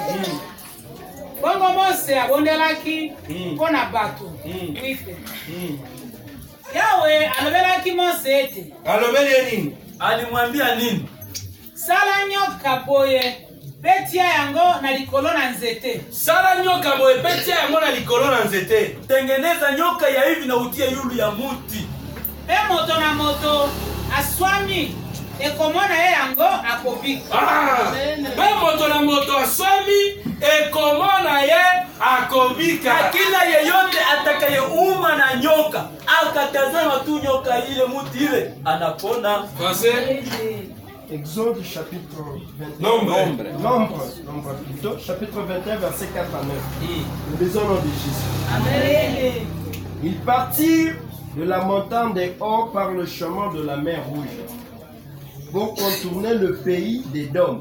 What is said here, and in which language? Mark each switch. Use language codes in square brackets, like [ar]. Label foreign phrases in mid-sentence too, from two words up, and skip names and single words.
[ln] Bongo Mose abondelaki mpo na bato wife. Yawe alobelaki Mose ete alobele nini? [sw] Alimwambia nini? [ln] Sala nyoka boye petia yango na likolo na nzete. Sala nyoka boye petia yango na likolo na nzete. [sw] Tengeneza nyoka ya hivi na utie yulu ya muti. [ln] Pe moto na moto aswami ekomona ye yango akobika. Pe moto na moto aswami ekomona ye akobika. [sw] Na kila yeyote atakayeuma na nyoka akatazama tu nyoka ile muti ile anapona. [fr] Français. Exode chapitre 21. Nombre plutôt, chapitre 21, verset 4 à 9. Nous lisons au nom de Jésus. Amen. Ils partirent de la montagne des Hors par le chemin de la mer Rouge pour contourner le pays d'Édom.